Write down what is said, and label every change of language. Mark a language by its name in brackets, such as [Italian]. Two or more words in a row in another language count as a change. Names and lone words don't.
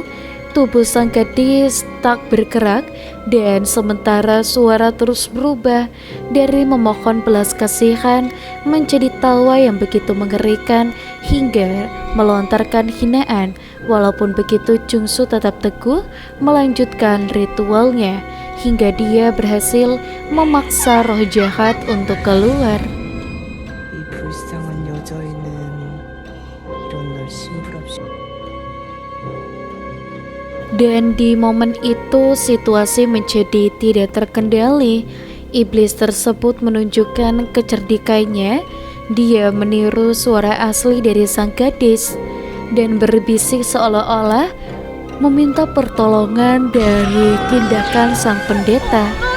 [Indonesian] Tubuh sang gadis tak bergerak, dan sementara suara terus berubah dari memohon belas kasihan menjadi tawa yang begitu mengerikan hingga melontarkan hinaan. Walaupun begitu, Jungsu tetap teguh melanjutkan ritualnya hingga dia berhasil memaksa roh jahat untuk keluar. [Korean] 이 불쌍한 여자애는 이런 날 심부랍시. [Indonesian] Dan di momen itu situasi menjadi tidak terkendali. Iblis tersebut menunjukkan kecerdikannya. Dia meniru suara asli dari sang gadis dan berbisik seolah-olah meminta pertolongan dari tindakan sang pendeta.